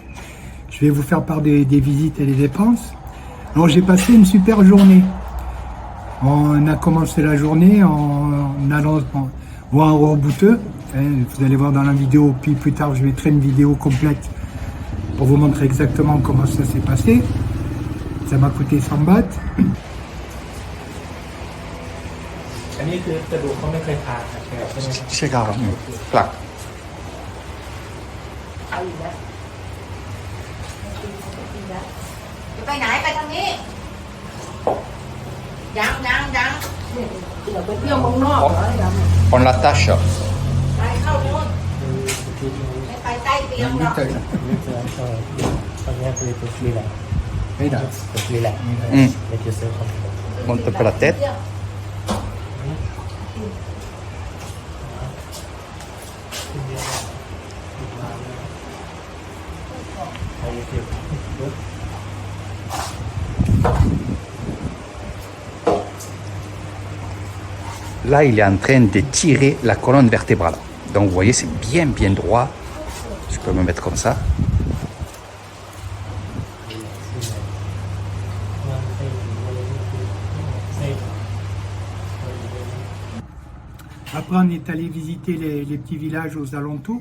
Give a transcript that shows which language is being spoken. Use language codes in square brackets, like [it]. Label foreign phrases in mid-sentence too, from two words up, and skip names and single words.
[fr] Je vais vous faire part des visites et des dépenses. Alors j'ai passé une super journée. On a commencé la journée en allant voir un Robouteux. Vous allez voir dans la vidéo, puis plus tard je mettrai une vidéo complète pour vous montrer exactement comment ça s'est passé. Ça m'a coûté 100 bahts. [th] อันนี้คือกระดูกเขาไม่เคยผ่าตัดแล้วใช่ไหมครับ ใช่ครับผลัก เอาอีกแล้วจะไปไหนไปทางนี้ยังเดี๋ยวไปเที่ยวเมืองนอกเหรอยัง [fr] on l'attache [th] ไปเข้าโน่นไม่ไปใต้เตียงหรอก ตอนนี้คือตัวรีแลกซ์ [fr] Et là. [th] ตัวรีแลกซ์ Mm. [en] Make yourself comfortable. [fr] monte un peu la tête. [en] How you feel? Good? [fr] Là, il est en train de tirer la colonne vertébrale. Donc, vous voyez, c'est bien droit. Je peux me mettre comme ça. Après, on est allé visiter les petits villages aux alentours.